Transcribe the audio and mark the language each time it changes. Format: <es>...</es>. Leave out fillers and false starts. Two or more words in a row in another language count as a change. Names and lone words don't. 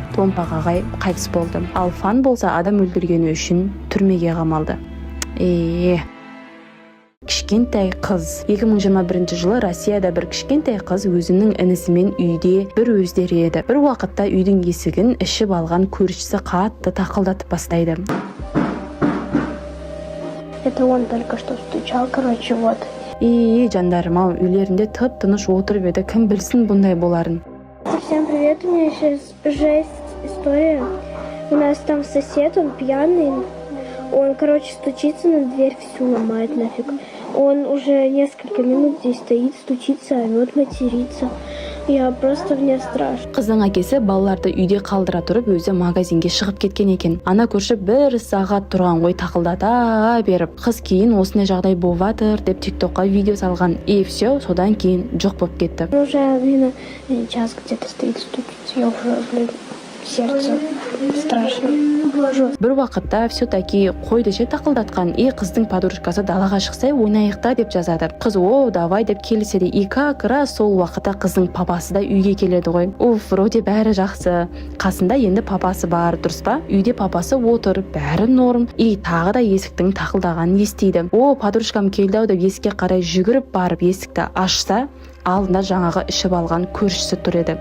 <kk>Томпақ ағай қайтыс болды. Ал Фан болса адам өлтіргені үшін түрмеге қамалды. Кішкентай қыз. 2021 жылы Россияда бір кішкентай қыз өзінің інісімен үйде бір өздері еді. Бір уақытта үйдің есігін ішіп алған көршісі қатты тақылдатып бастайды.</kk> <ru>Это он только что стучал, короче, вот.</ru> <kk>Жандарым ау, үйлерінде тып-тыныш отырып еді, кім білсін бұндай боларын.</kk> <ru>Всем привет, у меня сейчас жесть история. У нас там сосед, он пьяный, он, стучится на дверь, всю ломает нафиг. Он уже несколько минут здесь стоит, стучится, орет, матерится. Я просто мне страшно.</ru> <kk>Қыздың әкесі балаларды үйде қалдыра тұрып өзі магазинге шығып кеткен екен. Ана көрші 1 сағат тұрған ғой тақылдата беріп. Қыз кейін осындай жағдай болыватыр деп тиктокқа видео салған.</kk> <ru>И все,</ru> <kk>содан кейін жоқ болып кетті.</kk> <ru>Уже, час где-то стоит, стучится. Я уже, сердце страшно.</ru> <kk>Бір уақытта все-таки қойды ше тақылдатқан. И қыздың подружкасы далаға шықса ойнайық та деп жазады. Қыз</kk> <ru>о давай</ru> <kk>деп келіседі.</kk> <ru>И как раз</ru> <kk>сол уақытта қыздың папасы да үйге келеді ғой. Вроде бәрі жақсы. Қасында енді папасы бар, дұрыс па? Үйде папасы отыр, бәрі норм. И тағы да есіктің тақылдағанын естиді. Подружкам келді деп есікке қарай жүгіріп барып есікті ашса, алдында жаңағы ішіп алған көршісі тұр еді.</kk>